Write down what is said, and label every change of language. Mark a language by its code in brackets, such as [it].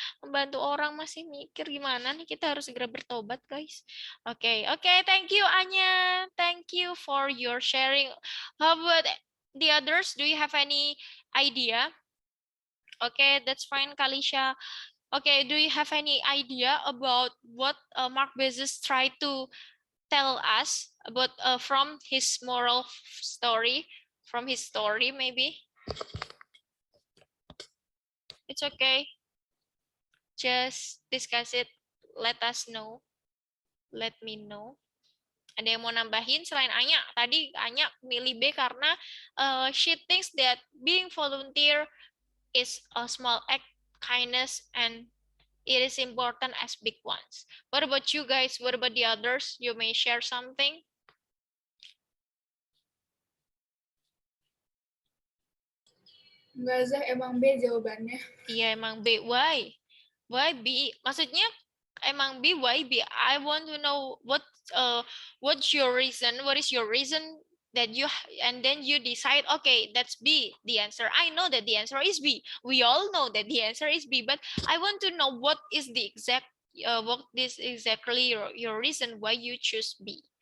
[id] Membantu orang masih mikir gimana nih? Kita harus segera bertobat, guys. Oke, [en] thank you [id] Anya. [en] Thank you for your sharing. How about the others? Do you have any idea? Okay, that's fine, Kalisha. Okay, do you have any idea about what Mark Bezos tried to tell us about from his moral story? From his story, maybe? It's okay. Just discuss it. Let us know. Let me know. [id] Ada yang mau nambahin selain Anya? Tadi Anya milih B karena [en] she thinks that being volunteer is a small act kindness and it is important as big ones. What about you guys? What about the others? You may share something. [id] Enggak, Zah, emang B jawabannya. Iya, emang B. [en] Why? Why B? [id] Maksudnya emang B, [en] why B? I want to know what's your reason? What is your reason that you and then you decide, okay, that's B, the answer. I know that the answer is B. We all know that the answer is B, but I want to know what is the exact what is exactly your reason why you choose B.